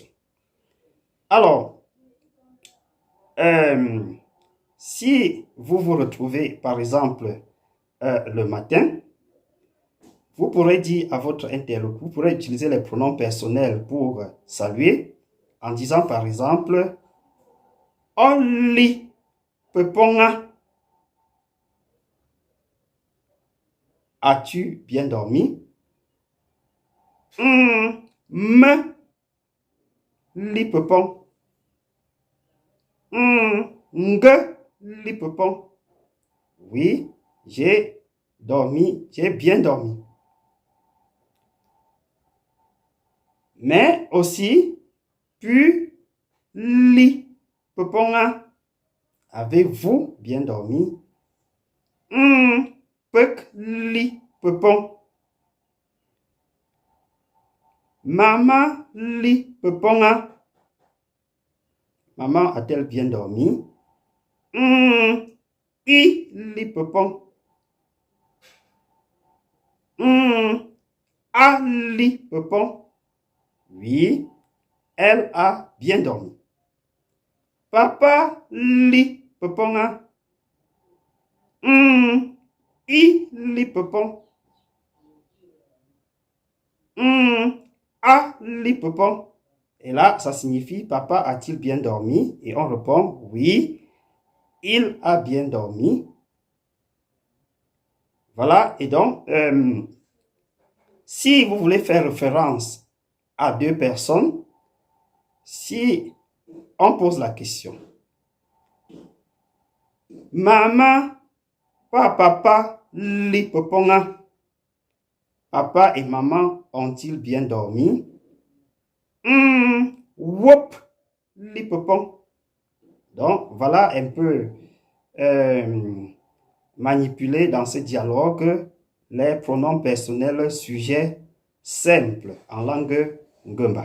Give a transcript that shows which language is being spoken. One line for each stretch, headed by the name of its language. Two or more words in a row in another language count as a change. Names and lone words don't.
French: Alors, si vous vous retrouvez, par exemple, le matin, vous pourrez dire à votre interlocuteur, vous pourrez utiliser les pronoms personnels pour saluer en disant par exemple
Kwasio: Oli peponga.
French: As-tu bien dormi?
Kwasio: Me li pepon. Nge li pepon.
French: Oui, j'ai dormi, j'ai bien dormi. Mais aussi,
Kwasio: pu li peponga.
French: Avez-vous bien dormi?
Kwasio: Pek li pepon. Maman li peponga.
French: Maman a-t-elle bien dormi?
Kwasio: I li pepon. A li pepon.
French: Oui, elle a bien dormi.
Kwasio: Papa li peponga. I li pepon. A li pepon.
French: Et là, ça signifie papa a-t-il bien dormi? Et on répond oui, il a bien dormi. Voilà, et donc, si vous voulez faire référence à deux personnes, si on pose la question,
Kwasio: maman, papa, li peponga.
French: Papa et maman ont-ils bien dormi?
Kwasio: Wop, li pepon.
French: Donc, voilà un peu manipuler dans ce dialogue les pronoms personnels sujets simples en langue Ngumba.